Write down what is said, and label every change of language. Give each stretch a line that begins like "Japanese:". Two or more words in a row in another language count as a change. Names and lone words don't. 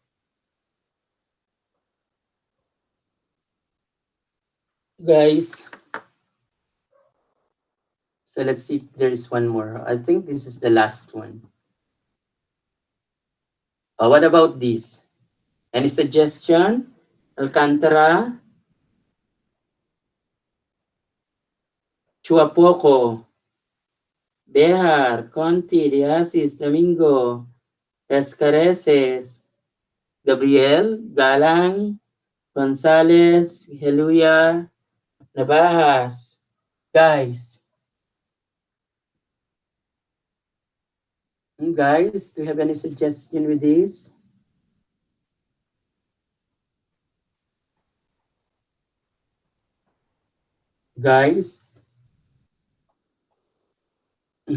English: Guys? So let's see if there is one more. I think this is the last one. What about this? Any suggestion? Alcantara? Chuapoco? Behar? Conti? Diasis? Domingo? Escareces? Gabriel? Galang? Gonzales? Heluya? Navajas? Guys? Guys, do you have any suggestion with this? Guys?